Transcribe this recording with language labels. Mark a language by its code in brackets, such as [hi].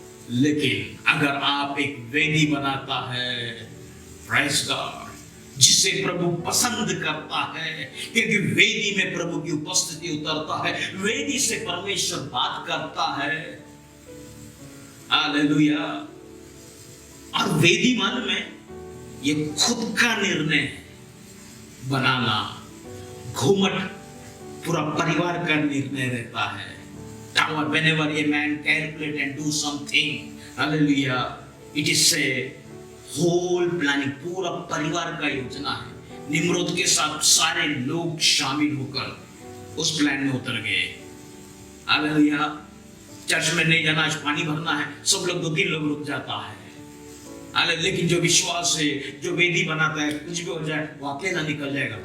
[hi] लेकिन अगर आप एक वेदी बनाता है, प्रेज़ गॉड, जिसे प्रभु पसंद करता है, क्योंकि वेदी में प्रभु की उपस्थिति उतरता है, वेदी से परमेश्वर बात करता है। हालेलुया। और वेदी मन में ये खुद का निर्णय बनाना, घुमट पूरा परिवार का निर्णय रहता है। [en] Whenever a man calculate and do something, hallelujah, it is a whole planning, [hi] पूरा परिवार का योजना है। निम्रोद के साथ सारे लोग शामिल होकर उस प्लान में उतर गए। हालेलुया। चर्च में नहीं जाना, आज पानी भरना है, सब लोग 2-3 लोग रुक जाता है। हालेलुया। लेकिन जो विश्वास है, जो वेदी बनाता है, कुछ भी हो जाए वो अकेला निकल जाएगा।